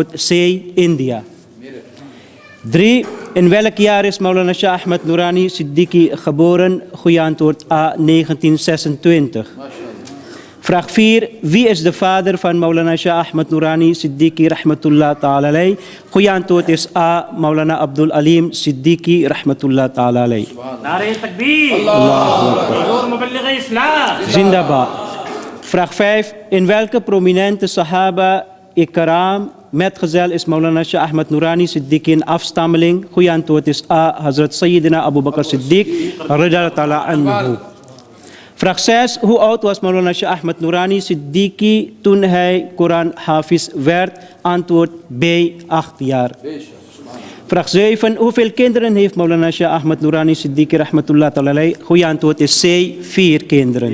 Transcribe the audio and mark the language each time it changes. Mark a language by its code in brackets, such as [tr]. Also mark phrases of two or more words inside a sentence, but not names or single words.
[nl] Goede antwoord C, India. 3. In welk jaar is Maulana Shah Ahmad Noorani Siddiqui geboren? Goeie antwoord A. 1926. Vraag 4. Wie is de vader van Maulana Shah Ahmad Noorani Siddiqui [ar] رحمة الله تعالى عليه? [nl] Goeie antwoord is A. Maulana Abdul Alim Siddiqui [ar] رحمة الله تعالى عليه. [ur] نعرہ تکبیر حضور مبلغ اسلام Zindabad. [nl] Vraag 5. In welke prominente [ur] صحابہ اکرام [nl] metgezel is Maulana Shah Ahmad Noorani Siddiqui een afstammeling? Goeie antwoord is A. [ar] حضرت سيدنا أبو بكر صديق رضي الله تعالى عنه. [nl] Vraag 6. Hoe oud was Maulana Shah Ahmad Noorani Siddiqui toen hij Koran Hafiz werd? Antwoord B. 8 jaar. Vraag 7. Hoeveel kinderen heeft Maulana Shah Ahmad Noorani Siddiqui [ar] رحمة الله تعالى عليه? [nl] Goeie antwoord is C. 4 kinderen.